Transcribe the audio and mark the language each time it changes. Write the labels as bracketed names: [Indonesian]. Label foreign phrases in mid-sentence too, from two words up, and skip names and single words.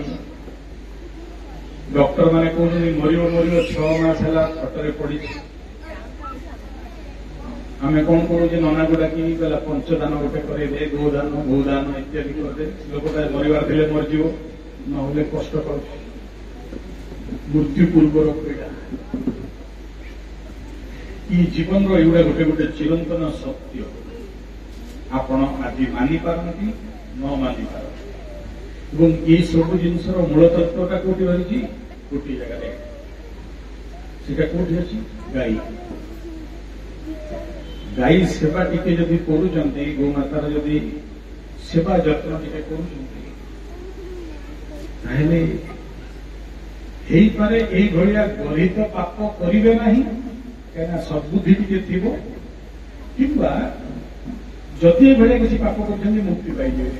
[Odia] ଡକ୍ଟର ମାନେ କହୁଛନ୍ତି ମରିବ ମରିବ, 6 ମାସ ହେଲା ଖଟରେ ପଡିଛି। ଆମେ କଣ କରୁଛେ, ନନାକୁ ଡାକିକି କହିଲା ପଞ୍ଚଦାନ ଗୋଟେ କରେଇଦେ, ଗୋଦାନ, ଭୂଦାନ ଇତ୍ୟାଦି କରିଦେ, ଲୋକଟା ମରିବାର ଥିଲେ ମରିଯିବ, ନହେଲେ କଷ୍ଟ ପାଉଛି। ମୃତ୍ୟୁ ପୂର୍ବର ପୀଡ଼ା। ଏଇ ଜୀବନର ଏଗୁଡ଼ା ଗୋଟେ ଗୋଟେ ଚିରନ୍ତନ ସତ୍ୟ। ଆପଣ ଆଜି ମାନିପାରନ୍ତି, ନ ମାନିପାରନ୍ତି, ଏବଂ এই ସବୁ ଜିନିଷର ମୂଳ ତତ୍ତ୍ୱଟା କୋଉଠି ରହିଛି? ଗୋଟିଏ ଜାଗାରେ। ସେଟା କୋଉଠି ଅଛି? ଗାଈ। ଗାଈ ସେବା ଟିକେ ଯଦି କରୁଛନ୍ତି, ଗୋମାତାର ଯଦି ସେବା ଯତ୍ନ ଟିକେ କରୁଛନ୍ତି, ତାହେଲେ ହେଇପାରେ ଏଇଭଳିଆ ଗର୍ହିତ ପାପ କରିବେ ନାହିଁ, କାହିଁକିନା ସଦ୍ବୁଦ୍ଧି ଟିକେ ଥିବ, କିମ୍ବା ଯଦି ଏଭଳିଆ କିଛି ପାପ କରୁଛନ୍ତି ମୁକ୍ତି ପାଇଯିବେ।